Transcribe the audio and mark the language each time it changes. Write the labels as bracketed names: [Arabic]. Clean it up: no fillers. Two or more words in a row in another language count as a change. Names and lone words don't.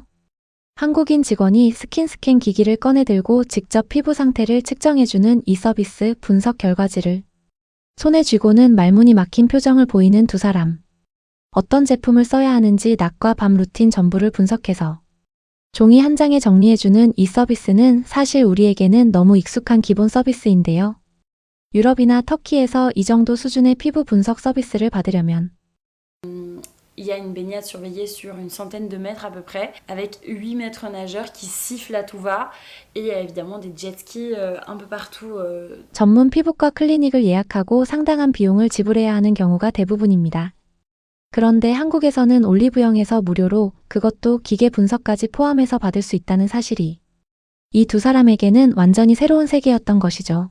[Korean] 한국인 직원이 스킨 기기를 꺼내 들고 직접 피부 상태를 측정해주는 이 서비스 분석 결과지를 손에 쥐고는 말문이 막힌 표정을 보이는 두 사람. 어떤 제품을 써야 하는지 낮과 밤 루틴 전부를 분석해서 종이 한 장에 정리해주는 이 서비스는 사실 우리에게는 너무 익숙한 기본 서비스인데요. 유럽이나 터키에서 이 정도 수준의 피부 분석 서비스를 받으려면 [French] Il y a une baignade surveillée sur une centaine de mètres à peu près, avec 8 maîtres nageurs qui sifflent à tout va, et il y a évidemment des jet skis un peu partout. [Korean] 전문 피부과 클리닉을 예약하고 상당한 비용을 지불해야 하는 경우가 대부분입니다. 그런데 한국에서는 올리브영에서 무료로 그것도 기계 분석까지 포함해서 받을 수 있다는 사실이 이 두 사람에게는 완전히 새로운 세계였던 것이죠.